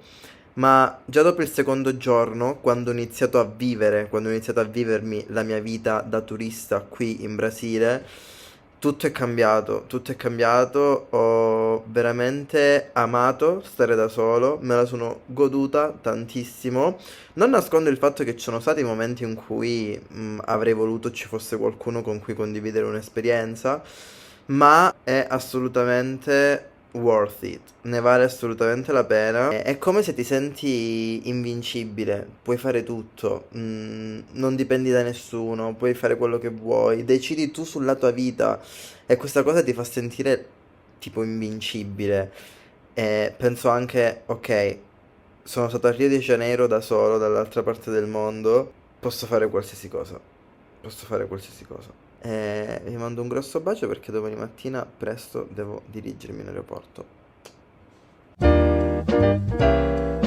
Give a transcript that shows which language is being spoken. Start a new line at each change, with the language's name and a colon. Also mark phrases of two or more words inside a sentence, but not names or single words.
Italian: Ma già dopo il secondo giorno, quando ho iniziato a vivere, quando ho iniziato a vivermi la mia vita da turista qui in Brasile, tutto è cambiato, ho veramente amato stare da solo, me la sono goduta tantissimo. Non nascondo il fatto che ci sono stati momenti in cui avrei voluto ci fosse qualcuno con cui condividere un'esperienza, ma è assolutamente
English: worth it,
Italian: ne vale assolutamente la pena. È come se ti senti invincibile, puoi fare tutto, non dipendi da nessuno, puoi fare quello che vuoi, decidi tu sulla tua vita e questa cosa ti fa sentire tipo invincibile. E penso anche, ok, sono stato a Rio de Janeiro da solo, dall'altra parte del mondo, posso fare qualsiasi cosa, posso fare qualsiasi cosa. Vi mando un grosso bacio perché domani mattina presto devo dirigermi in aeroporto.